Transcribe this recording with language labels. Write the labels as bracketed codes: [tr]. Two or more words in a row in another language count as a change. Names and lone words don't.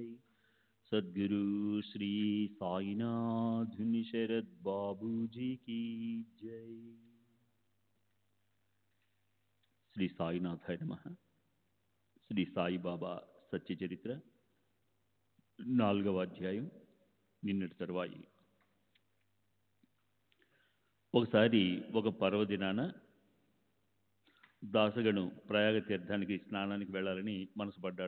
[hi] सद्गुरु श्री साईनाथ शरद बाबू जी की जय। [sa] श्री साईनाथाय नमः। [te] శ్రీ సాయిబాబా సత్య చరిత్ర 4వ అధ్యాయం నిన్నటి తరువాయి. ఒకసారి ఒక పర్వదినాన దాసగను ప్రయాగ తీర్థానికి స్నానానికి వెళ్ళాలని మనసు పడ్డాడు.